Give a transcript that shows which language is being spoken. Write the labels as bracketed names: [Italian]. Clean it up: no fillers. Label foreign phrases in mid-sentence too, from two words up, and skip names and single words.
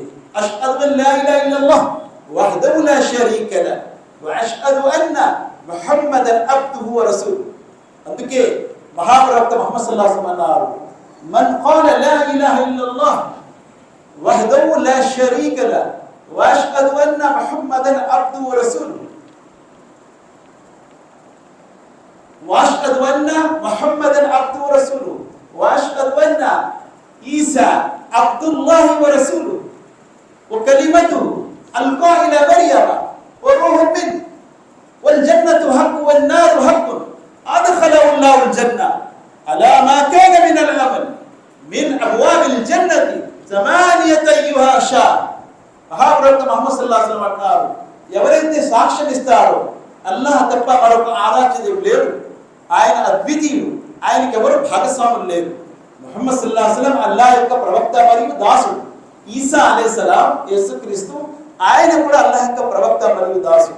[Arabic] أشهد أن لا إله إلا الله وحده لا شريك له وأشهد أن محمدا عبده ورسوله. [Telugu] అందుకే మహాప్రవక్త ముహమ్మద్ [Arabic] صلى الله عليه وسلم [Telugu] అన్నారు, [Arabic] من قال لا إله إلا الله وحده لا شريك له وأشهد أن محمدا عبده ورسوله واشهد ان محمدا عبده ورسوله واشهد ان عيسى عبد الله ورسوله وكلمته القى الى مريم وروح منه والجنه حق والنار حق ادخله الله الجنه على ما كان من العمل من ابواب الجنه ثمانيه ايها شاء. [Telugu] మహాప్రవక్త ముహమ్మద్ [Arabic] صلى الله عليه وسلم [Telugu] అన్నారు, ఎవరైతే సాక్ష్యం ఇస్తారో అల్లాహ్ తప్ప మరొక ఆరాధ్య దేవుడు లేడు, ఆయన అద్వితీయుడు, ఆయనకి ఎవరు భాగస్వాములు లేరు. ముహమ్మద్ [Arabic] صلى الله عليه وسلم [Telugu] అల్లాహ్ యొక్క ప్రవక్త మరియు దాసుడు. ఈసా అలైహిస్సలాం యేసుక్రీస్తు ఆయన కూడా అల్లాహ్ యొక్క ప్రవక్త మరియు దాసుడు.